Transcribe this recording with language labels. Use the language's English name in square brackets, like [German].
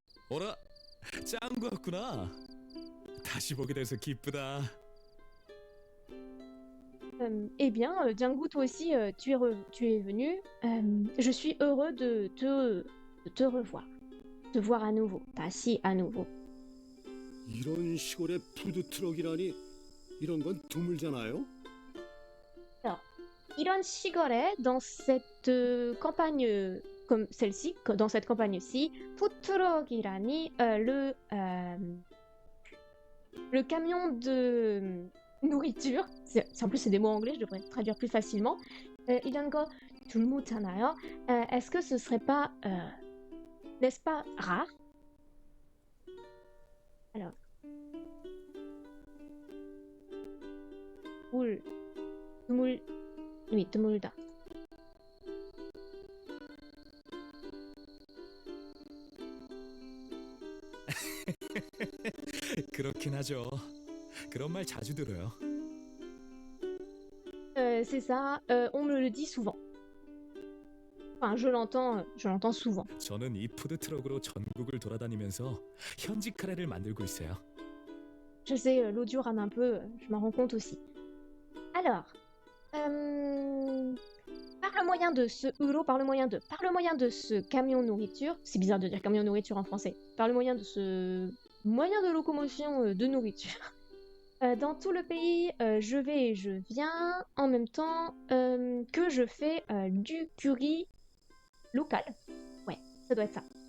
[Korean] 어라, 짱구였구나. 다시 보게 돼서 기쁘다. [French] Eh bien, Django, toi aussi, tu es venu. Je suis heureux de te revoir. De voir à nouveau. Pas si à nouveau. [Korean] 이런 시골에 푸드 트럭이라니 이런 건 드물잖아요. [French] Alors, [Korean] 이런 시골에, [French] dans cette campagne comme celle-ci, dans cette campagne-ci, [Korean] 푸트럭이라니, [French] le camion de nourriture, en plus c'est des mots anglais, je devrais traduire plus facilement. [Korean] 이런 거 드물잖아요. [French] Est-ce que ce serait pas, n'est-ce pas rare? Alors, oui, [Korean] 드물다. 그렇긴 하죠. 그런 말 자주 들어요. [French] C'est ça, on me le dit souvent. Enfin, je l'entends souvent. [Korean] 저는 이 푸드 트럭으로 전국을 돌아다니면서 현지 카레를 만들고 있어요. [French] Je sais, l'audio rame un peu, je m'en rends compte aussi. Alors, par le moyen de ce camion nourriture, c'est bizarre de dire camion nourriture en français, par le moyen de ce moyen de locomotion de nourriture, dans tout le pays, je vais et je viens en même temps que je fais du curry local. Ouais, ça doit être ça.